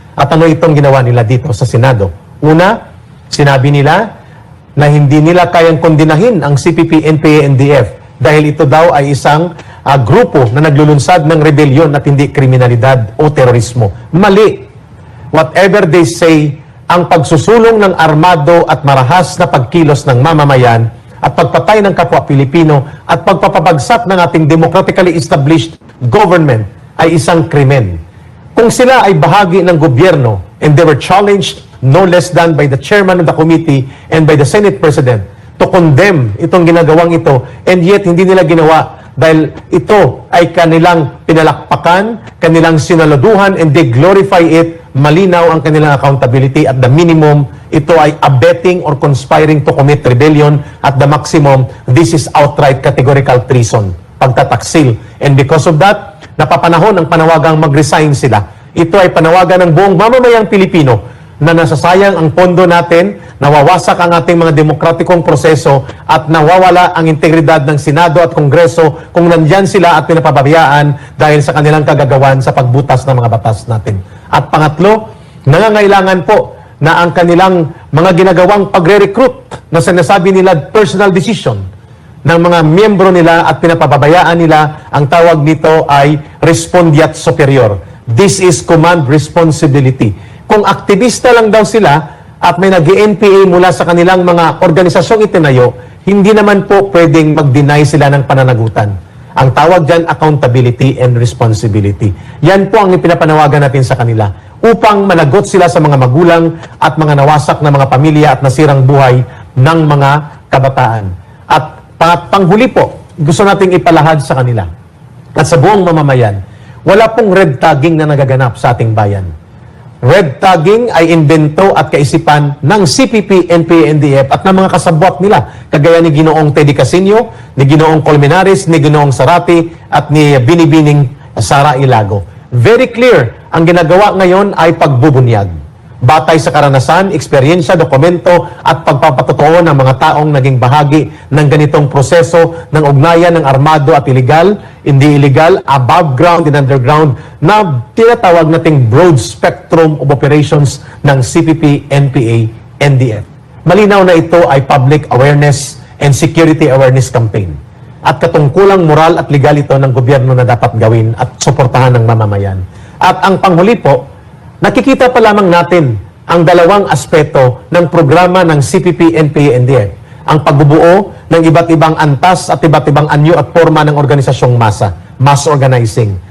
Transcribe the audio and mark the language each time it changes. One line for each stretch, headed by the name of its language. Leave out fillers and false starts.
Filipino: At ano itong ginawa nila dito sa Senado? Una, sinabi nila na hindi nila kayang kondinahin ang CPP, NPA, NDF dahil ito daw ay isang grupo na naglulunsad ng rebellion at hindi kriminalidad o terorismo. Mali.
English: Whatever they say,
Filipino: ang pagsusulong ng armado at marahas na pagkilos ng mamamayan at pagpatay ng kapwa Pilipino at pagpapabagsak ng ating
English: democratically established government
Filipino: ay isang krimen. Kung sila ay bahagi ng gobyerno
English: and they were challenged no less than by the chairman of the committee and by the Senate President to condemn
Filipino: itong ginagawang ito, and yet hindi nila ginawa dahil ito ay kanilang pinalakpakan, kanilang sinaluduhan,
English: and they glorify it.
Filipino: Malinaw ang kanilang accountability.
English: At the minimum,
Filipino: ito ay
English: abetting or conspiring to commit rebellion. At the maximum, this is outright categorical treason, pagtataksil. And because of that,
Filipino: napapanahon ang panawagang mag-resign sila. Ito ay panawagan ng buong mamamayang Pilipino na nasasayang ang pondo natin, nawawasak ang ating mga demokratikong proseso at nawawala ang integridad ng Senado at Kongreso kung nandyan sila at pinapabayaan dahil sa kanilang kagagawan sa pagbutas ng mga batas natin. At pangatlo, nangangailangan po na ang kanilang mga ginagawang pagre-recruit na sinasabi nila
English: personal decision
Filipino: ng mga miyembro nila at pinapabayaan nila, ang tawag nito ay respondeat superior.
English: This is command responsibility.
Filipino: Kung aktivista lang daw sila at may nag-NPA mula sa kanilang mga organisasyong itinayo, hindi naman po pwedeng mag-deny sila ng pananagutan. Ang tawag dyan,
English: accountability and responsibility.
Filipino: Yan po ang ipinapanawagan natin sa kanila upang managot sila sa mga magulang at mga nawasak na mga pamilya at nasirang buhay ng mga kabataan. At panghuli po, gusto nating ipalahad sa kanila at sa buong mamamayan, wala pong red tagging na nagaganap sa ating bayan. Red tagging ay invento at kaisipan ng CPP, NPA, NDF at ng mga kasabwat nila, kagaya ni Ginoong Teddy Casino, ni Ginoong Colmenares, ni Ginoong Sarati at ni Binibining Sara Ilago.
English: Very clear,
Filipino: ang ginagawa ngayon ay pagbubunyag. Batay sa karanasan, eksperyensya, dokumento at pagpapatotoo ng mga taong naging bahagi ng ganitong proseso ng ugnayan ng armado at illegal, hindi illegal,
English: above ground and underground
Filipino: na tinatawag nating
English: broad spectrum of operations
Filipino: ng CPP, NPA, NDF. Malinaw na ito ay
English: public awareness and security awareness campaign.
Filipino: At katungkulang moral at legal ito ng gobyerno na dapat gawin at suportahan ng mamamayan. At ang panghuli po, nakikita pa lamang natin ang dalawang aspeto ng programa ng CPP, NPA, NDF. Ang pagbubuo ng iba't ibang antas at iba't ibang anyo at forma ng organisasyong masa,
English: mass organizing.